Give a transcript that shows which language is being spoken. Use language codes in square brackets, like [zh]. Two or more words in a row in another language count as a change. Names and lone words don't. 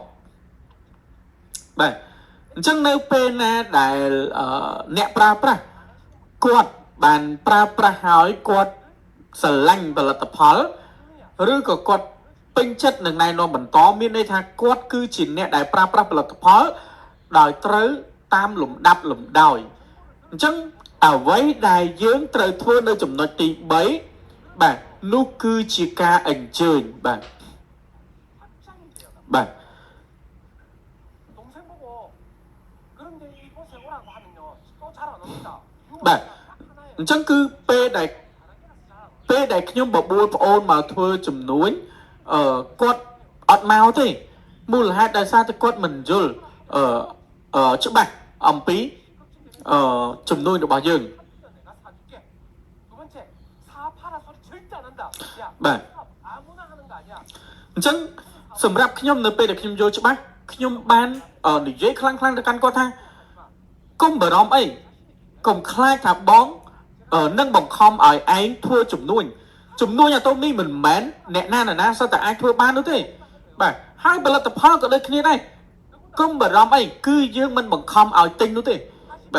[km] បាទអញ្ចឹងនៅពេលណាដែលអ្នកប្រើប្រាស់គាត់បានប្រើប្រាស់ហើយគាត់ស្រឡាញ់ផលិតផលឬក៏គាត់ពេញចិត្តនឹងណែនាំបន្តមានន័យថាគាត់គឺជាអ្នកដែលប្រើប្រាស់ផលិតផលដោយត្រូវតាមលំដាប់លំដោយអញ្ចឹងអ្វីដែលយើងត្រូវធ្វើនៅចំណុចទី3បាទនោះគឺជាការអញ្ជើញបាទបាទ [ko] 동생 보고 그런데 이곳에 오라고 하면요 또 잘 안 옵니다. [km] បាទអញ្ចឹងគឺពេលដែលខ្ញុំបបួលប្អូនមកធ្វើជំនួញគាត់អត់មកទេមូលហេតុដោយសារតែគាត់មិនយល់ច្បាស់អំពីជំនួញរបស់យើង [ko] 내가 사줄게. 두 번째 사 팔아 소리 절대 안 한다. 야 네. 아무나 하는 거 아니야. [km] អញ្ចឹងសម្រាប់ខ្ញុំនៅពេលដែលខ្ញុំយល់ច្បាស់ខ្ញុំបាននិយាយខ្លាំងៗទៅកាន់គាត់ថាកុំបារម្ភអីកុំខ្លាចថាបងនឹងបង្ខំឲ្យឯងធ្វើជំនួញអាតូមីមិនមែនអ្នកណាសិតតែអាចធ្វើបាននោះទេបាទហើយផលិតផលក៏ដូចគ្នាដែរកុំបារម្ភអីគឺយើងមិនបង្ខំឲ្យទិញនោះទេបាទ